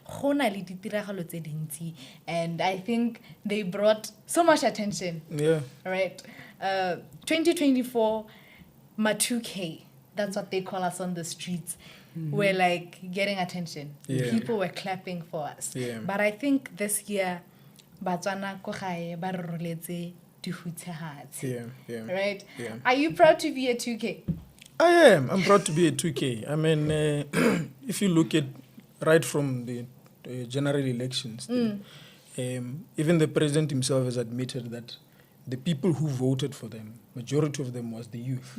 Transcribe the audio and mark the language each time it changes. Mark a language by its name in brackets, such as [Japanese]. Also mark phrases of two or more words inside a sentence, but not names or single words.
[English] And I think they brought so much attention. Right? 2024, Matuke, that's what they call us on the streets. We're like getting attention. People were clapping for us. But I think this year, [Tswana] Botswana ko gae ba re roletse dihutsehatsi. [English] Right? Are you proud to be a 2K? I am. I'm proud to be a 2K. I mean, if you look at right from the general elections, even the president himself has admitted that the people who voted for them, majority of them was the youth.